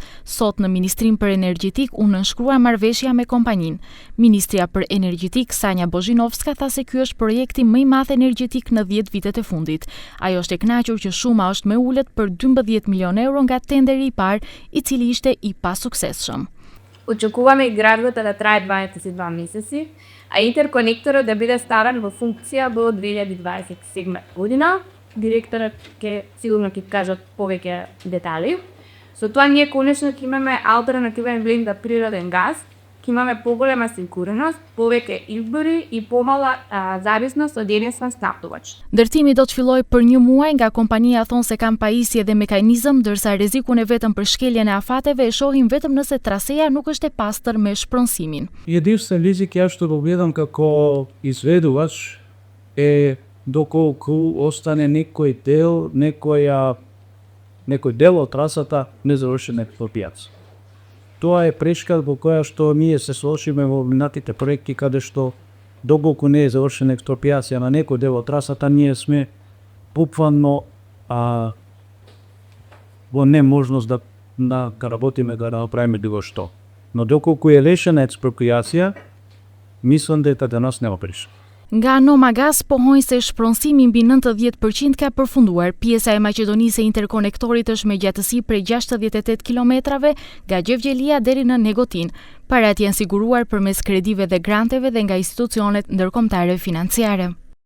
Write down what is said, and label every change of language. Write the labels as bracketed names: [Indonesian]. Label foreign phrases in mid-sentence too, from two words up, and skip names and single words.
[Albanian] Sot në Ministrinë për Energjetik u nënshkrua marrëveshja me kompaninë. Ministria për Energjetik Sanja Bozhinovska tha se ky është projekti më i madh energjetik në 10 vitet e fundit. Ajo është e kënaqur që shuma është më ulët për 12 milion euro nga tenderi i parë, i cili ishte i pasuksesshëm. [Macedonian] Очакуваме изградбата да трае 22 месеци, а интерконекторот да биде старан во функција до 2027 година. Директорот сигурно ќе кажат повеќе детали. Со тоа ние конечно ќе имаме алтернативен блend на природен газ, ќе имаме поголема сигурност, повеќе избори и помала зависност од единствен снабдувач. [Albanian] Ndërtimi do të fillojë për 1 muaj, nga kompania thonë se kanë pajisje dhe mekanizëm, ndërsa rrezikun e vetëm për shkeljen e afateve e shohin vetëm nëse traseja nuk është e pastër me shpronësimin. [Macedonian] Единствен ризик ја што го гледам како изведувач е доколку остане некој дел од трасата незавршен експропријација. Тоа е прешка во која што ние се соочиме во минатите проекти каде што доколку не е завршена експропријација на некој дел од трасата, ние сме буквално во неможност да работиме да направиме било што. Но доколку е решена експропријација, мислам дека за нас нема прешка. [Albanian] Nga Nomagaz pohojnë se shpronësimi mbi 90% ka përfunduar. Pjesa e Maqedonisë e interkonektorit është me gjatësi prej 68 kilometrave nga Gjevgjelia deri në Negotin. Parat janë siguruar përmes kredive dhe granteve dhe nga institucionet ndërkombëtare financiare.